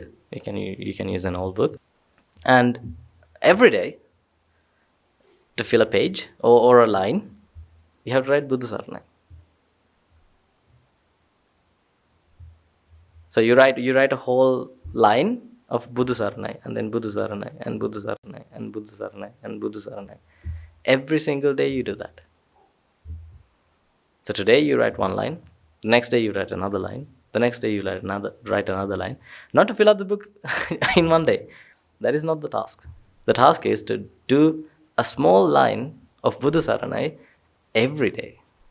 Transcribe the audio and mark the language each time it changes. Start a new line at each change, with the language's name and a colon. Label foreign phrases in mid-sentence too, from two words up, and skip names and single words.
English: You can use an old book, and every day to fill a page or a line, you have to write
Pali: Buddha Sarana.
English: So you write a whole line of
Pali: Buddha Sarana,
English: and then
Pali: Buddha Sarana,
English: and
Pali: Buddha Sarana,
English: and
Pali: Buddha Sarana,
English: and
Pali: Buddha Sarana.
English: Every single day you do that. So today you write 1 line, the next day you write another line, the next day you write another line. Not to fill up the book in 1 day. That is not the task. The task is to do a small line of
Pali: Buddha Sarana
English: every day.